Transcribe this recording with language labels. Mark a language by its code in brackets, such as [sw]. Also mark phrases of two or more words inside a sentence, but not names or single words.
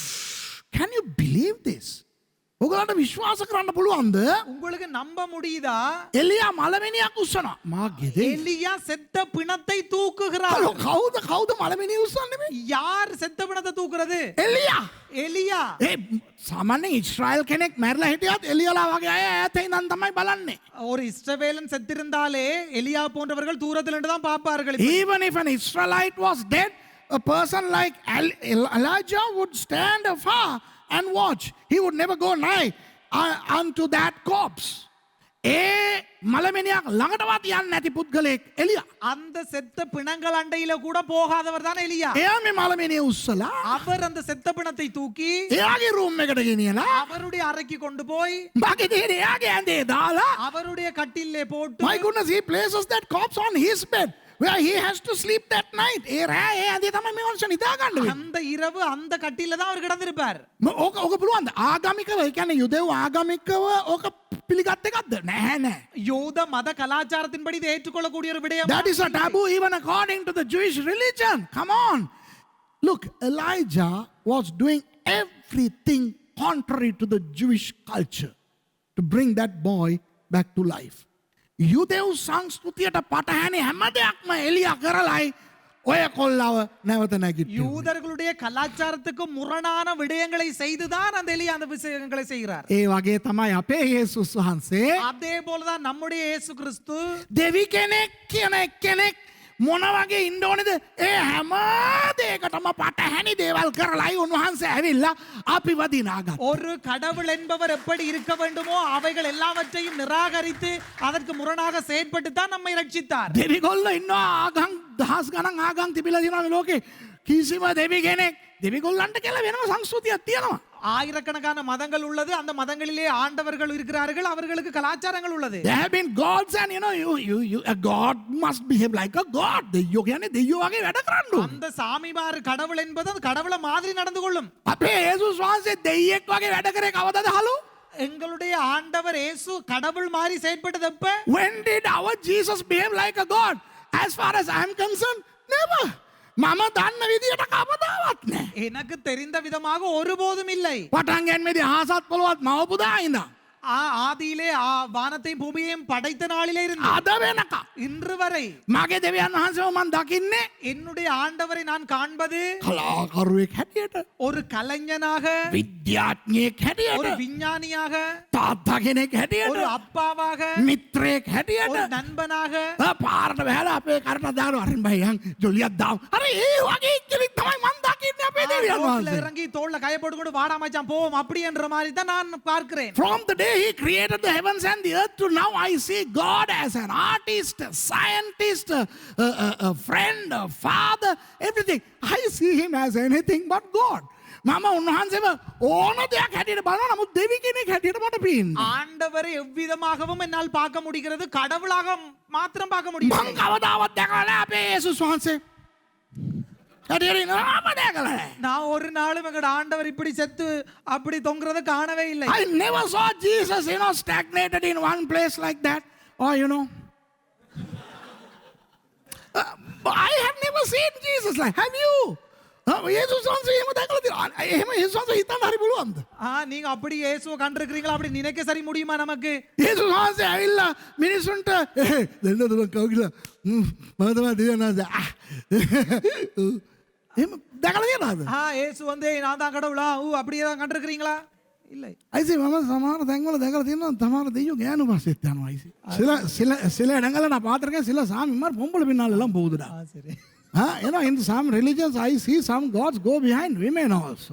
[en] Can you believe this? [si] ඔගලන්ට විශ්වාස කරන්න පුළුවන්ද? [ta] உங்களுக்கு நம்ப முடியுதா? [si] එලියා මලමිනියක් උස්සනවා. මා ගෙදේ. [ta] எலியா செத்த பிணத்தை தூக்குகிறார். [si] කවුද මලමිනිය උස්සන්නේ මේ? [ta] யார் செத்த பிணத்தை தூக்குறது? [si] එලියා. [ta] எலியா. [si] ඒ සාමාන්‍යයෙන් ඉස්රායල් කෙනෙක් මැරලා හිටියත් එලියාලා වගේ අය ඈත ඉඳන් තමයි බලන්නේ. [ta] ஒரு இஸ்ரவேலன் செத்திருந்தாலே எலியா போன்றவர்கள் தூரத்துல இருந்து தான் பார்ப்பார்கள். [en] Even if an Israelite was dead, a person like Elijah would stand afar and watch. He would never go nigh unto that corpse. [si] ඒ මලමිනියක් ළඟටවත් යන්නේ නැති පුද්ගලෙක් එලියා. [ta] அந்த செத்த பிணங்கள் அண்டையில கூட போகாதவர் தான் எலியா. [si] එයා මේ මලමිනිය උස්සලා [ta] அவர் அந்த செத்த பிணத்தை தூக்கி [si] එයාගේ රූම් එකට ගෙනියලා [ta] அவருடைய அறைக்கு கொண்டு போய் [si] බාගේ දෙන එයාගේ ඇඳේ දාලා [ta] அவருடைய கட்டிலே போட்டு [en] my goodness, he places that corpse on his bed where he has to sleep that night. [si] ඒ රෑ ඒ ඇඳේ තමයි මේ වංශ නිදා ගන්න වෙන්නේ. [ta] அந்த இரவு அந்த கட்டில தான் அவர் கிடந்திருப்பார். [si] ඕක පුළුවන්ද? ආගමිකව ඒ කියන්නේ යුදෙව් ආගමිකව ඕක පිළිගත් එකක්ද? නැහැ නෑ. [ta] யூத மத கலாச்சாரத்தின்படி இதை ஏற்றுக்கொள்ளக்கூடிய ஒரு விடயம். [en] That is a taboo even according to the Jewish religion. Come on. Look, Elijah was doing everything contrary to the Jewish culture to bring that boy back to life. [si] යුදෙව් සංස්කෘතියට පටහැනි හැම දෙයක්ම එලියා කරලයි ඔය කොල්ලව නැවත නැගිටින්නේ. [ta] யூதர்களுடைய கலாச்சாரத்துக்கு முரணான விடயங்களை செய்துதான் அந்த எலியா அந்த விஷயங்களை செய்கிறார். [si] ඒ වගේ තමයි අපේ යේසුස් වහන්සේ. [ta] அதே போலதான் நம்முடைய இயேசு கிறிஸ்து [si] දෙවි කෙනෙක් කියන කෙනෙක් මොන වගේ ඉන්න ඕනේද? ඒ හැම දෙයකටම පටහැනි දේවල් කරලායි උන්වහන්සේ ඇවිල්ලා අපිව දිනාගත්තා. [ta] ஒரு கடவுள் என்பவர் எப்படி இருக்க வேண்டுமோ அவைகள் எல்லாவற்றையும் நிராகரித்து அதற்கு முரணாக செயற்பட்டு தான் நம்மை ரட்சித்தார். [si] දෙවිගොල්ලෝ ඉන්නවා ආගම් දහස් ගණන් ආගම් තිබිලා තියෙනවා මේ ලෝකේ. කිසිම දෙවි කෙනෙක් දෙවිගොල්ලන්ට කියලා වෙනම සංස්කෘතියක් තියෙනවා. [ta] ஆயிரக்கணக்கான மதங்கள் உள்ளது. அந்த மதங்களிலே ஆண்டவர்கள் இருக்கிறார்கள். அவர்களுக்கு கலாச்சாரங்கள் உள்ளது. [en] There have been gods and a god must behave like a god. [si] දෙයියෝ කියන්නේ දෙයියෝ වගේ වැඩ කරන්න ඕන. [ta] அந்த சாமிமார் கடவுள் என்பது அந்த கடவுளை மாதிரி நடந்து கொள்ளும். [si] අපේ යේසුස් වහන්සේ දෙයියෙක් වගේ වැඩ කරේ කවදාද හලෝ? [ta] எங்களுடைய ஆண்டவர் இயேசு கடவுள் மாதிரி செயற்பட்டது எப்ப? [en] When did our Jesus behave like a god? As far as I am concerned, never. [si] මම දන්න විදියට කවදාවත් නැහැ. [ta] எனக்கு தெரிந்த விதமாக ஒருபோதும் இல்லை. [si] පටන් ගැනීමේදී ආසත් පොළවත් මවපු දා ඉඳන් [ta] ஆதியிலே வானத்தையும் பூமியையும் படைத்த நாளிலே இருந்து [si] අද වෙනකම් [ta] இன்று வரை [si] මගේ දෙවියන් වහන්සේව මම දකින්නේ [ta] என்னுடைய ஆண்டவரை நான் காண்பது [si] කලාකරුවෙක් හැටියට, [ta] ஒரு கலைஞனாக, [si] විද්‍යාඥයෙක් [ta] ஒரு [si] හැටියට, [ta] விஞ்ஞானியாக, [si] තාත්තා කෙනෙක් හැටියට, [ta] ஒரு அப்பாவாக, [si] මිත්‍රයෙක් හැටියට, [ta] ஒரு நண்பனாக, [si] පාරට බහැලා අපේ කරට දානවා අරින් බයියන් ජොලියක් දාමු. අර ඒ වගේ ඉක්කෙනෙක් තමයි මම දකින්නේ අපේ දෙවියන් [ta] ரோட்ல [si] වහන්සේ. [ta] இறங்கி தோள்ல கைய போட்டுக்கொண்டு வாடா மச்சான் போவோம் அப்படி என்ற மாதிரி தான் நான் பார்க்கிறேன். [en] From the day he created the heavens and the earth to now, I see God as an artist, a scientist, a friend, a father, everything. I see him as anything but God. [si] මම උන්වහන්සේව ඕන දෙයක් හැටියට බලනවා, නමුත් දෙවි කෙනෙක් හැටියට මට පේන්නේ. [ta] ஆண்டவரை எவ்விதமாகவும் என்னால் பார்க்க முடிகிறது, கடவுளாக மாத்திரம் பார்க்க [si] මං [ta] முடியும். [si] කවදාවත් දැකලා නැහැ අපේ යේසුස් වහන්සේ. හැටියට නම දැකලා නැහැ. [ta] நான் ஒரு நாளும் எங்கட ஆண்டவர் இப்படி செத்து அப்படி தொங்குறத காணவே இல்லை. [en] I never saw Jesus, stagnated in one place like that. Or, I have never seen Jesus like, have you? [si] යේසුස් වහන්සේ එහෙම දැකලා තියෙනවා. එහෙම යේසුස් වහන්සේ හිතන්න හරි පුළුවන්ද? [ta] நீங்க அப்படி இயேசுவை கண்டிருக்கிறீங்களா? அப்படி நினைக்க சரி முடியுமா நமக்கு? [si] යේසුස් වහන්සේ ඇවිල්ලා මිනිසුන්ට දෙන්න දුන්න කවුද? මම තමයි දෙවියන් වහන්සේ. එහෙම දැකලා තියෙනවද? [ta] இயேசு வந்து நான் தான் கடவுளா? அப்படியே தான் கண்டிருக்கிறீங்களா? இல்லை. [si] අයිසි මම සමහර තැන්වල දැකලා තියෙනවා තමාර දෙයියෝ ගෑනු පස්සෙත් යනවා අයිසි. [ta] சில இடங்கள்ல நான் பார்த்திருக்கேன், சில சாமி மாதிரி பொம்பளை பின்னால எல்லாம் போகுதுடா. சரி. [en] In some religions I see some gods go behind women also.